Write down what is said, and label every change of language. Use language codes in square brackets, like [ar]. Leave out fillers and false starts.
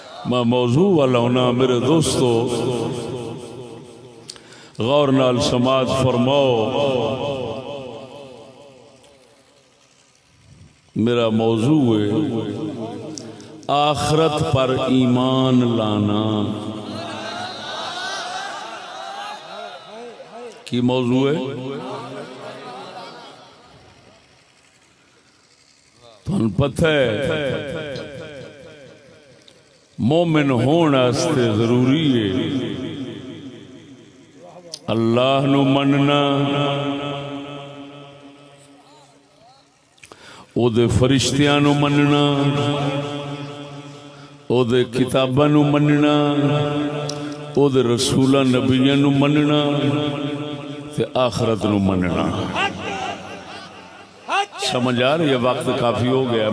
[pa] میں موضوع والا ہونا میرے دوستو غور نال سماعت فرماؤ. [ur] میرا موضوع ہے آخرت پر ایمان لانا. [pa] کی موضوع ہے؟ تھن پتہ ہے مومن ہونا استے ضروری ہے اللہ نو مننا، او دے فرشتیاں نو مننا، او دے کتاباں نو مننا، او دے رسولاں نبیاں نو مننا تے آخرت نو مننا. [ur] سمجھ آ رہی ہے؟ وقت کافی ہو گیا.